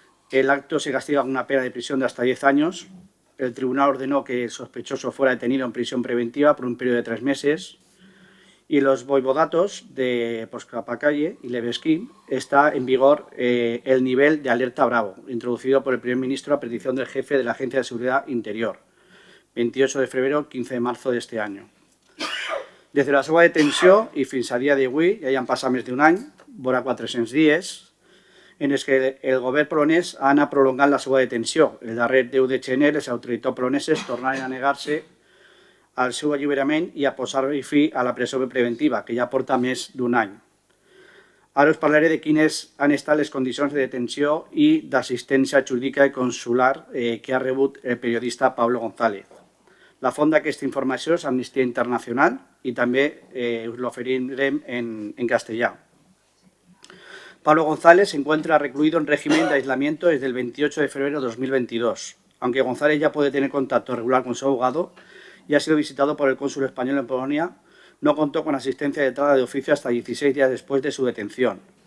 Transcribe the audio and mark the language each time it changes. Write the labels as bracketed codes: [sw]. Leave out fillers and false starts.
[es] El acto se castiga con una pena de prisión de hasta 10 años. El tribunal ordenó que el sospechoso fuera detenido en prisión preventiva por un periodo de 3 meses. Y los voivodatos de Podkarpacie y Lubelski está en vigor el nivel de alerta bravo, introducido por el primer ministro a petición del jefe de la Agencia de Seguridad Interior, 28 de febrero, 15 de marzo de este año. [ca] Des de la seva detenció i fins a dia d'avui, ja hi han passat més d'un any, vora 400 dies, en els que el govern polonès ha anat prolongant la seva detenció. El darrer 10 de gener, les autoritats poloneses tornaren a negar-se al seu alliberament i a posar fi a la presó preventiva, que ja porta més d'un any. Ara us parlaré de quines han estat les condicions de detenció i d'assistència jurídica i consular que ha rebut el periodista Pablo González. La font d'aquesta informació és Amnistia Internacional i també us l'oferirem en castellà. [es] Pablo González se encuentra recluido en régimen de aislamiento desde el 28 de febrero de 2022. Aunque González ya puede tener contacto regular con su abogado y ha sido visitado por el cónsul español en Polonia, no contó con asistencia de entrada de oficio hasta 16 días después de su detención.